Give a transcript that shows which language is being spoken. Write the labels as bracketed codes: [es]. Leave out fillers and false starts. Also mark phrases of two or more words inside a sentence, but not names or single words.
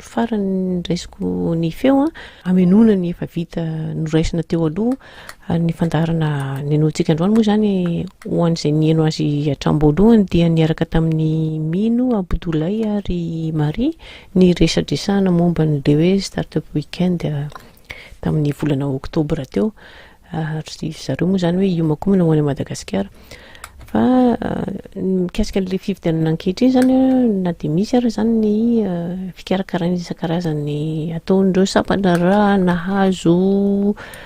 [mg] farany raisiko ny feo amenona ny efa vita noraisina teo aloha ny fandaharana nenoantsika androany moa zany hoan'izay nieno azy atrambo alohany dia niaraka tamin'ny Mino Abdoulaye ary Marie ny resadresana momba ny le hoe [en] start-up weekend [mg] tamin'ny volana oktobra teo ary zareo moa zany hoe iomakomana ho any Madagasikara fa mikasika le fifidianana ankehitriny zany na de misy ary zany ny fikarakarana isan-karazany ataondreo sapana raha nahazo